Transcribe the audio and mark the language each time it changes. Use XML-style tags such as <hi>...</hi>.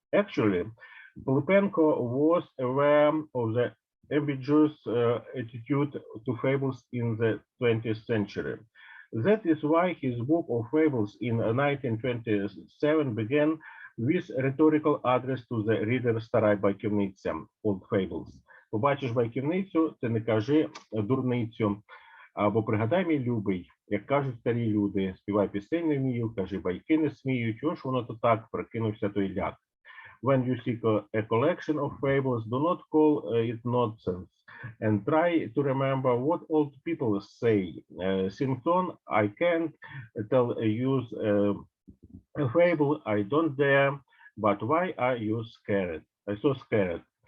<en>Actually, Pylypenko was aware of the ambiguous attitude to fables in the 20th century. That is why his book of fables in 1927 began with a rhetorical address to the reader</en> <uk>«Старай байківниця»</uk> <en>Old Fables.</en> <uk>Побачиш байківницю, ти не кажи дурницю, або пригадай, мій любий, як кажуть старі люди, співай пісень не вмію, кажи байки не смію, чого ж воно то так, прокинувся той ляк.</uk> <en>When you seek a collection of fables, do not call it nonsense and try to remember what old people say. Simpson, I can't tell you a fable, I don't dare, but why are you scared? So scared.</en>